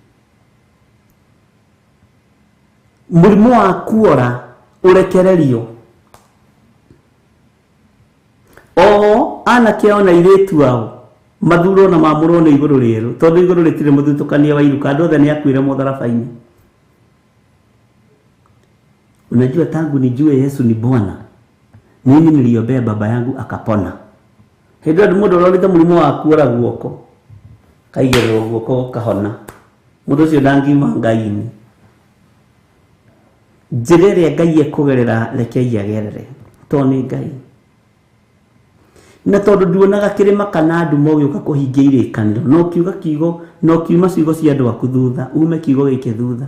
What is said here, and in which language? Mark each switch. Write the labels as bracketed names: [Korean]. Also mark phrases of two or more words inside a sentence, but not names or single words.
[Kikuyu] Mũrimũ wa kuora ũrekererio. Anake ona airĩtu ao mathurwo na maamũrwo nĩ igũrũ rĩerũ, tondũ igũrũ rĩtirĩ mũthutũkania wa iruka, andũ othe nĩ akuĩre mũtharaba-inĩ. [Swahili] Unajua tangu nijue Yesu ni Bwana, mimi niliombea baba yangu akapona. [Kikuyu] Hĩndĩ andũ mũndũ ũrorĩte mũrimũ wa kuora guoko, kaigĩrĩrwo guoko kahona, mũndũ ũcio ndangiuma Ngai-inĩ. Njĩra ĩrĩa Ngai ekũgerera rekei agerere, tondũ nĩ Ngai. Na tondũ nduonaga kĩrĩma kana nduma ũgĩũka kũhingia irĩkanĩro, no kiuga kiugo, no kiuma ciugo cia andũ aku thutha, ume kiugo gĩkĩ thutha.